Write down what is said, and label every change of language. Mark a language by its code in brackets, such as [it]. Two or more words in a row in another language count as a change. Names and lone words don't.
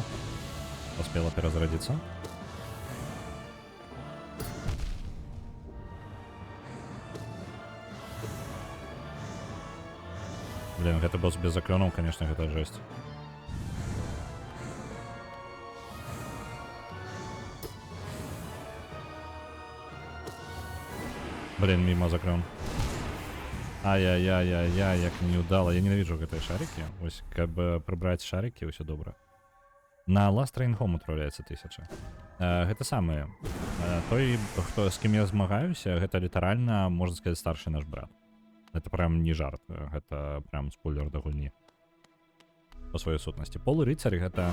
[ru] Успела перезарядиться. Блин, это босс без заклёнов, конечно, это жесть. Блин, мимо заклён. Ай-яй-яй-яй-яй, як не удало. [be] Я ненавіджу гэтай шарики. Ось, [ru] как бы прибрать шарики, [be] ўсё добра. [ru] На Last Train Home отправляется 1000. [be] Гэта самае. Той, хто, з кім я змагаюся, гэта літаральна, можна сказаць, старшы наш брат. [ru] Это прям [be] не жарт, гэта прям спойлер да гульні. По сваёй сутнасці. Полурыцарь гэта...